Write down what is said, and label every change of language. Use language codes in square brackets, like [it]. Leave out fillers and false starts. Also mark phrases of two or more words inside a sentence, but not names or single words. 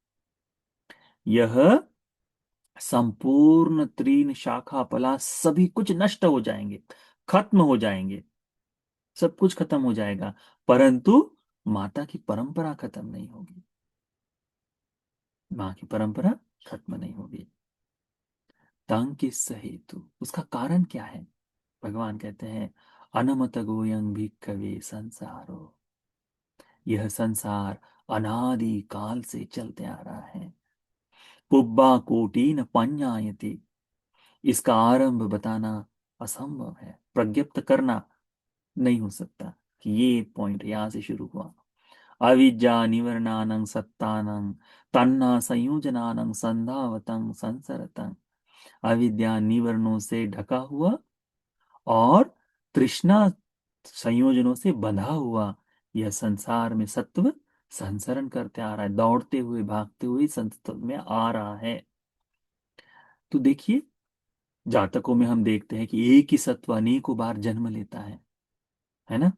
[hi] यह संपूर्ण तीन शाखा पलास सभी कुछ नष्ट हो जाएंगे, खत्म हो जाएंगे, सब कुछ खत्म हो जाएगा, परंतु माता की परंपरा खत्म नहीं होगी, मां की परंपरा खत्म नहीं होगी। [pi] तंग किस हेतु, [hi] उसका कारण क्या है, भगवान कहते हैं [pi] अनमत गोयं भिक्खवे संसारो, [hi] यह संसार अनादि काल से चलते आ रहा है। [pi] पुब्बा कोटि न पඤ्ඤायते, [hi] इसका आरंभ बताना असंभव है, प्रज्ञप्त करना नहीं हो सकता कि ये पॉइंट यहां से शुरू हुआ। [pi] अविद्या निवर्णानं सत्तानं तन्ना संयोजनानं संधावतं संसरतं, [hi] अविद्या निवरणों से ढका हुआ और तृष्णा संयोजनों से बंधा हुआ यह संसार में सत्व संसरण करते आ रहा है, दौड़ते हुए भागते हुए संसत में आ रहा है। तो देखिए, जातकों में हम देखते हैं कि एक ही सत्व अनेकों बार जन्म लेता है ना।